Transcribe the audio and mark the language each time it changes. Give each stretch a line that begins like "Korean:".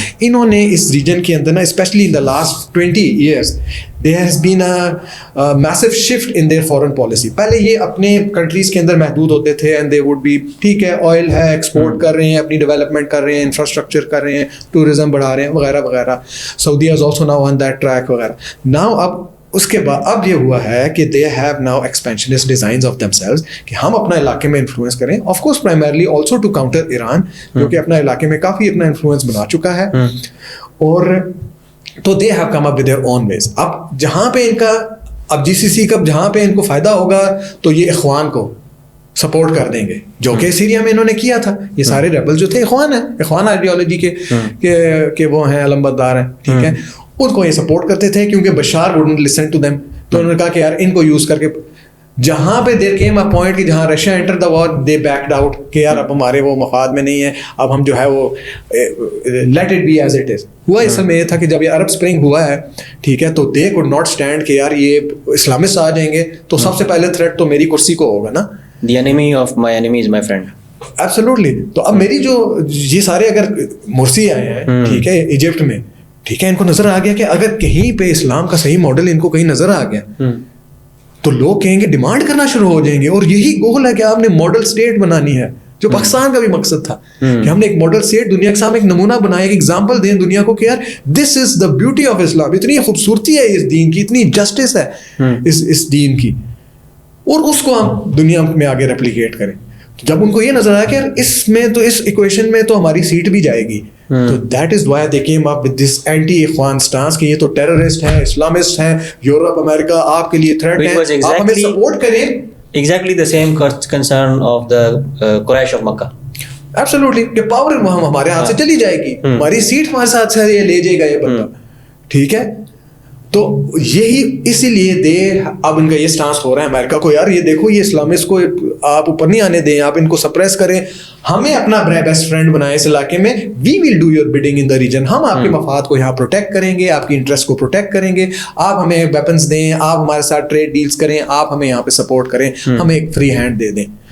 Urdu: انہوں نے اس ریجن کے اندر نا
English: Especially in the last 20 years there has been a massive shift in their foreign policy.
Urdu: پہلے یہ اپنے کنٹریز کے اندر محدود ہوتے تھے
English: and they would be,
Urdu: ٹھیک ہے, آئل ہے, ایکسپورٹ کر رہے ہیں, اپنی ڈیولپمنٹ کر رہے ہیں, انفراسٹرکچر کر رہے ہیں, ٹورزم بڑھا رہے ہیں وغیرہ وغیرہ.
English: سعودیہ is also now on that track وغیرہ.
Urdu: Now اب اس کے بعد اب یہ ہوا ہے کہ
English: they have now expansionist designs of themselves
Urdu: کہ ہم اپنا علاقے میں انفلوئنس کریں,
English: of course primarily also to counter
Urdu: Iran جو کہ اپنا علاقے میں کافی اپنا انفلوئنس بنا چکا ہے. اور تو
English: They have come up with their own ways.
Urdu: اب جہاں پہ ان کا اب GCC کا جہاں پہ ان کو فائدہ ہوگا تو یہ اخوان کو سپورٹ کر دیں گے, جو کہ سیریا میں انہوں نے کیا تھا. یہ سارے ریبل جو تھے اخوان ہیں, اخوان آئیڈیالوجی کے وہ ہیں, علم بردار ہیں, ٹھیک ہے. ان کو یہ سپورٹ کرتے تھے کیونکہ
English: Bashar wouldn't listen to them,
Urdu: تو انہوں نے کہا کہ یار ان کو یوز کر کے جہاں پہ
English: there came a point
Urdu: کہ جہاں
English: Russia enter the war they backed out
Urdu: کہ یار اب ہمارے وہ مفاد میں نہیں ہے, اب ہم جو ہے وہ
English: Let it be as it is.
Urdu: ہوا اس میں یہ تھا کہ جب یہ عرب اسپرنگ ہوا ہے, ٹھیک ہے, تو
English: they could not stand
Urdu: کہ یار یہ اسلامسٹ آ جائیں گے تو سب سے پہلے تھریٹ تو میری کرسی کو ہوگا نا.
English: The enemy of my enemy is my friend. Absolutely.
Urdu: تو اب میری جو یہ سارے اگر مرسی آئے ہیں, ٹھیک ہے, ایجپٹ میں, ٹھیک ہے, ان کو نظر آ گیا کہ اگر کہیں پہ اسلام کا صحیح ماڈل ان کو کہیں نظر آ گیا تو لوگ کہیں گے, ڈیمانڈ کرنا شروع ہو جائیں گے. اور یہی گول ہے کہ آپ نے ماڈل اسٹیٹ بنانی ہے, جو پاکستان کا بھی مقصد تھا کہ ہم نے ایک ماڈل اسٹیٹ دنیا کے سامنے ایک نمونہ بنایا, ایک ایگزامپل دیں دنیا کو کہ یار
English: This is the beauty of Islam.
Urdu: اتنی خوبصورتی ہے اس دین کی, اتنی جسٹس ہے اس دین کی, اور اس کو ہم دنیا میں آگے ریپلیکیٹ کریں. جب ان کو یہ نظر آیا کہ یار اس میں تو اس ایکویشن میں تو ہماری سیٹ بھی جائے گی, تو
English: that is why they came up with this anti Ikhwan stance
Urdu: کہ یہ تو ٹیررسٹ ہیں, اسلامسٹ ہیں, یورپ امریکہ آپ کے لیے تھریٹ ہے, آپ ہمیں سپورٹ کریں.
English: Exactly the same concern of the Quraysh of Makkah.
Urdu: Absolutely, کہ پاور ہمارے ہاتھ سے چلی جائے گی, ہماری سیٹ ہمارے ساتھ سے یہ لے جائے گا یہ بندہ, ٹھیک ہے. تو یہی اسی لیے دے اب ان کا یہ سٹانس ہو رہا ہے امریکہ کو, یار یہ دیکھو یہ اسلامسٹ کو آپ اوپر نہیں آنے دیں, آپ ان کو سپریس کریں, ہمیں اپنا بیسٹ فرینڈ بنائیں اس علاقے میں,
English: we will do your bidding in the region,
Urdu: ہم آپ کے مفاد کو یہاں پروٹیکٹ کریں گے, آپ کی انٹرسٹ کو پروٹیکٹ کریں گے, آپ ہمیں ویپنس دیں, آپ ہمارے ساتھ ٹریڈ ڈیلز کریں, آپ ہمیں یہاں پہ سپورٹ کریں, ہمیں ایک فری ہینڈ دے دیں.